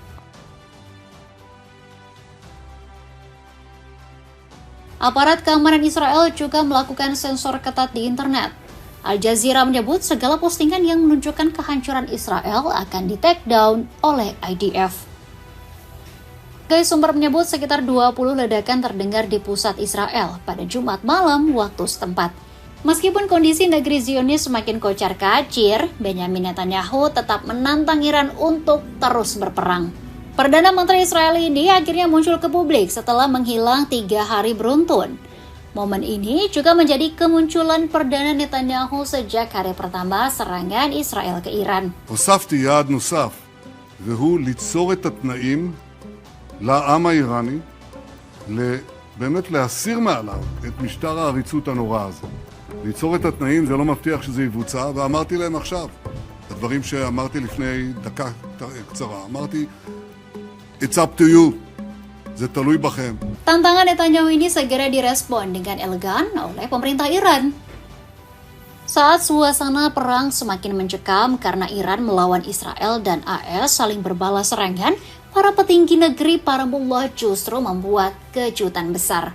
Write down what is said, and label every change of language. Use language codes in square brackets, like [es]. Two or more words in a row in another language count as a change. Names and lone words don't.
[id] Aparat keamanan Israel juga melakukan sensor ketat di internet. Al Jazeera menyebut segala postingan yang menunjukkan kehancuran Israel akan di- [en] take down [id] oleh IDF. Sumber menyebut sekitar 20 ledakan terdengar di pusat Israel pada Jumat malam waktu setempat. Meskipun kondisi negeri Zionis semakin kocar-kacir, Benyamin Netanyahu tetap menantang Iran untuk terus berperang. Perdana Menteri Israel ini akhirnya muncul ke publik setelah menghilang 3 hari beruntun. Momen ini juga menjadi kemunculan Perdana Netanyahu sejak hari pertama serangan Israel ke Iran. [he] הוספתי יעד נוסף, והוא ליצור את התנאים לעם האיראני, באמת להסיר מעליו את משטר העריצות הנורא הזה. ליצור את התנאים זה לא מבטיח שזה יבוצע, ואמרתי להם עכשיו, הדברים שאמרתי לפני דקה קצרה, אמרתי, [en] it's up to you, [he] זה תלוי בכם. [id] Tantangan Netanyahu ini segera direspon dengan elegan oleh pemerintah Iran. Saat suasana perang semakin mencekam karena Iran melawan Israel dan AS saling berbalas serangan, para petinggi negeri Paramullah justru membuat kejutan besar.